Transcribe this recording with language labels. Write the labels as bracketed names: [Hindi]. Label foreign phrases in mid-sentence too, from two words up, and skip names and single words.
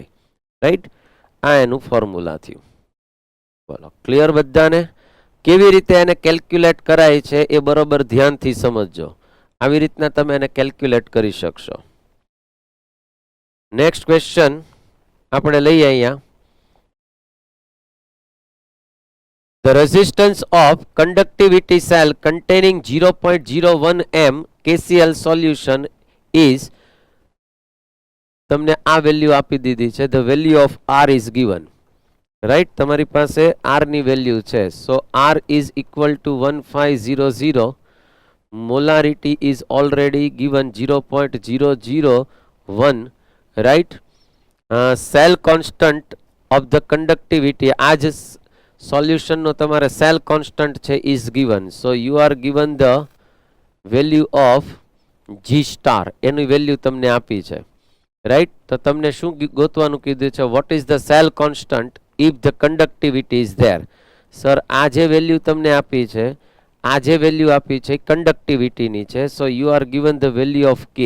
[Gujarati] રાઈટ, આ એનું ફોર્મ્યુલા થયું. બોલો, ક્લિયર બધાને? કેવી રીતે એને કેલ્ક્યુલેટ કરાય છે એ બરોબર ધ્યાનથી સમજજો. આવી રીતના તમે એને કેલ્ક્યુલેટ કરી શકશો. [English] next question [Gujarati] આપણે લઈએ અહીંયા. [English] The resistance of conductivity cell containing 0.01 m KCl solution is, [Gujarati] તમને આ વેલ્યુ આપી દીધી છે. [English] The value of R is given. [Gujarati] રાઈટ, તમારી પાસે R ની વેલ્યુ છે. [English] સો R is equal to 1500. Molarity is already given 0.001. Right. Cell constant of the conductivity, [Gujarati] આ જ સોલ્યુશન નો તમારે [English] cell constant [Gujarati] છે [English] is given. So you are given the value of G star. [Gujarati] એની વેલ્યુ તમને આપી છે. રાઈટ, તો તમને શું ગોતવાનું કીધું છે? [English] what is the cell constant if the conductivity is there. [Gujarati] સર આ જે વેલ્યુ તમને આપી છે, આ જે વેલ્યુ આપી છે કન્ડક્ટિવિટીની છે. [English] so you are given the value of K.